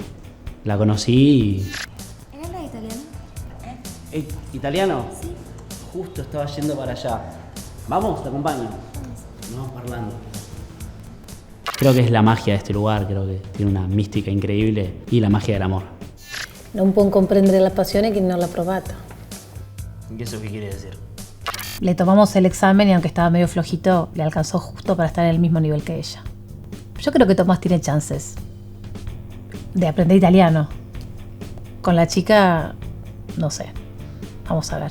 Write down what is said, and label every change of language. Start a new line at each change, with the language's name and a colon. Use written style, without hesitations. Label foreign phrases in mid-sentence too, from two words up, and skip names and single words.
Spanish: La conocí y... ¿Él habla italiano? ¿Italiano? Sí. Justo estaba yendo para allá. ¿Vamos? Te acompaño. Vamos parlando. Creo que es la magia de este lugar, creo que tiene una mística increíble y la magia del amor.
Italian: Non può comprendere la passione chi non l'ha provata.
Spanish: ¿Y eso qué quiere decir? Le tomamos el examen y aunque estaba medio flojito, le alcanzó justo para estar en el mismo nivel que ella. Yo creo que Tomás tiene chances de aprender italiano. Con la chica, no sé. Vamos a ver.